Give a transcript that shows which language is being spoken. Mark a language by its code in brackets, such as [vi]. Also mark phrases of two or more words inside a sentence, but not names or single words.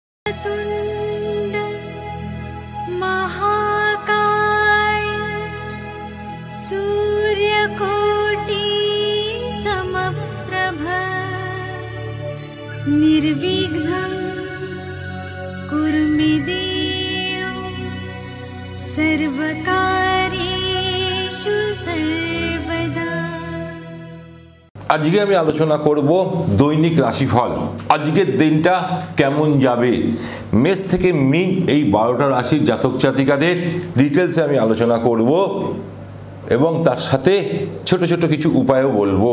[sa] तुंड महाकाय सूर्यकोटि समप्रभ निर्विघ्नं कुरु मे देव सर्वकार्येषु सर्वदा। [bn] আজকে আমি আলোচনা করব দৈনিক রাশিফল। আজকের দিনটা কেমন যাবে, মেষ থেকে মিন এই 12টা রাশির জাতক জাতিকাদের ডিটেলসে আমি আলোচনা করব এবং তার সাথে ছোট ছোট কিছু উপায়ও বলবো।